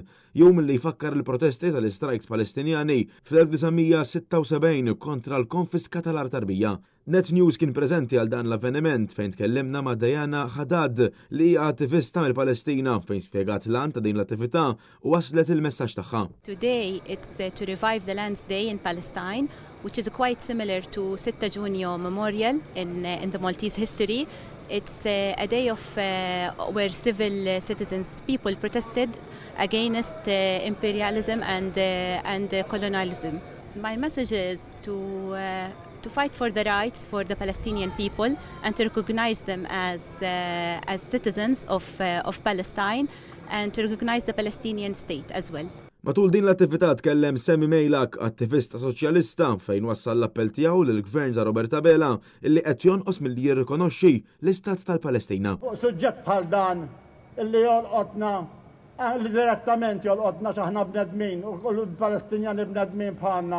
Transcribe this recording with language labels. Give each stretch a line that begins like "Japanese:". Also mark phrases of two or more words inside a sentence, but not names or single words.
Maltese: Jum li jfakkar il-protesti tal-istrajks Palestinjani fl-1976 kontra l-konfiska tal-art tarbija. Net News kien preżenti għal dan l-avveniment fejn tkellimna ma' Diana Haddad li hija attivista mill-Palestina fejn spjegat l-għan ta' din l-attività u waslet il-messaġġ tagħha.
English: Today it's to revive the Lands Day in Palestine, which is quite similar to 6 Junio Memorial in the Maltese history. It's a day of where civil citizens, people protested against imperialism and colonialism. My message is to fight for the rights for the Palestinian people and to recognize them as citizens of Palestine and to recognize the Palestinian state as well.
Maltese: Matul din l-attività tkellem Semi Mejlak, attivista soċjalista, fejn wassal l-appell tiegħu lill-Gvern ta' Roberta Bela illi qed jonqos milli jirrikonoxxi l-Istat tal-Palestina. Suġġett bħal dan illi jolqotna li direttament jolqotna x'aħna bnedmin u l-Palestinjani bnedmin bħalna.